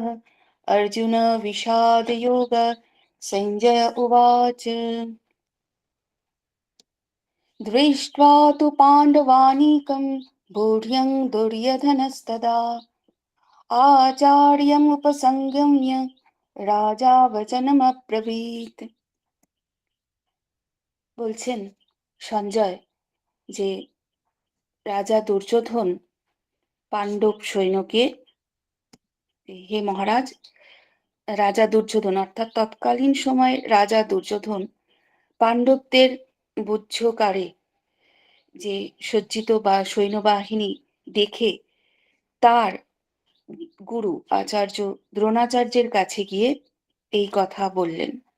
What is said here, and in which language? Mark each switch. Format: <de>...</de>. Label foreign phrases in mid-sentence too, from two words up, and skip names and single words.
<sa>अर्जुन विषादयोग। संजय उवाच दृष्ट्वा तु पाण्डवानीकं भूर्यं दुर्योधनस्तदा आचार्यमुपसंगम्य রাজা বচনমব্রবীত।</sa> <bn>বলছেন সঞ্জয় যে রাজা দুর্যোধন পাণ্ডব সৈন্যকে, হে মহারাজ, রাজা দুর্যোধন অর্থাৎ তৎকালীন সময়ে রাজা দুর্যোধন পাণ্ডবদের বুদ্ধকারে যে সজ্জিত বা সৈন্যবাহিনী দেখে তার গুরু আচার্য দ্রোণাচার্যের কাছে গিয়ে এই কথা বললেন।</bn>